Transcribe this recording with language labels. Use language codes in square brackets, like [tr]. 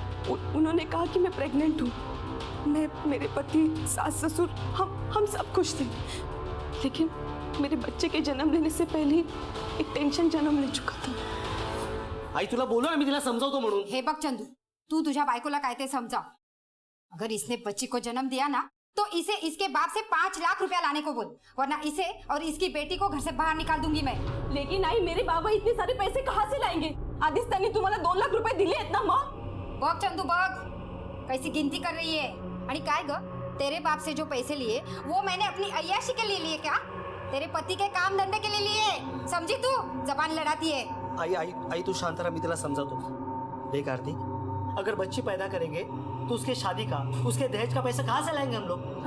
[hi] उन्होंने कहा कि मैं प्रेग्नेंट हूँ। मैं, मेरे पति, सास ससुर, हम सब खुश थे। लेकिन मेरे बच्चे के जन्म लेने से पहले ही एक टेंशन जन्म ले चुका था। [mr] आई तुला बोलो ना मी तिला समजावतो म्हणून। हे बघ चंदू, तू तुझ्या बायकोला काय ते समजाव। [hi] अगर इसने बच्ची को जन्म दिया ना, तो इसे इसके बाप से 5 लाख रुपया लाने को बोल, वरना इसे और इसकी बेटी को घर से बाहर निकाल दूंगी मैं। लेकिन आई, मेरे बाबा इतने सारे पैसे कहाँ से लाएंगे? [mr] आधीच त्यांनी तुम्हाला 2 लाख रुपए दिले आहेत ना मग? बघ चंदू बघ, [hi] कैसी गिनती कर रही है। [mr] आणि काय ग, [hi] तेरे बाप से जो पैसे लिए वो मैंने अपनी अय्याशी के लिए लिए क्या? तेरे पति के काम धंधे के लिए लिए, समझी तू? जबान लड़ाती है। [mr] आई आई आई तू शांत रहा, [hi] मैं तेरा समझाता हूँ। देख आरती, अगर बच्ची पैदा करेंगे तो उसके शादी का, उसके दहेज का पैसा कहाँ से लाएंगे हम लोग?